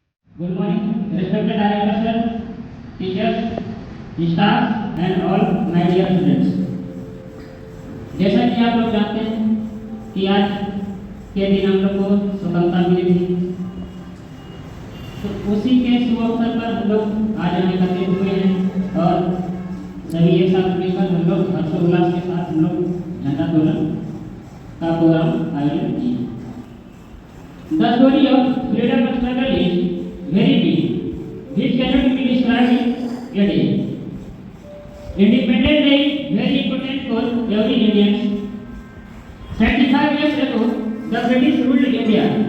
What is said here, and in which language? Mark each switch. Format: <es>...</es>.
<en>Good morning, respected director sir, teachers, staff and all my dear students.</en> <hi>जैसा कि आप लोग जानते हैं कि आज के दिन हम लोग को स्वतंत्रता मिली थी, तो उसी के शुभ अवसर पर हम लोग आज यहाँ एकत्रित हुए हैं और सभी एक साथ मिलकर हम लोग हर्षोल्लास के साथ हम लोग झंडा तोलन का प्रोग्राम आयोजित किए।</hi> <en>The story of freedom struggle is very big, which cannot be described in a day. Independence Day is very important for every Indian. 75 years ago, the British ruled India.</en>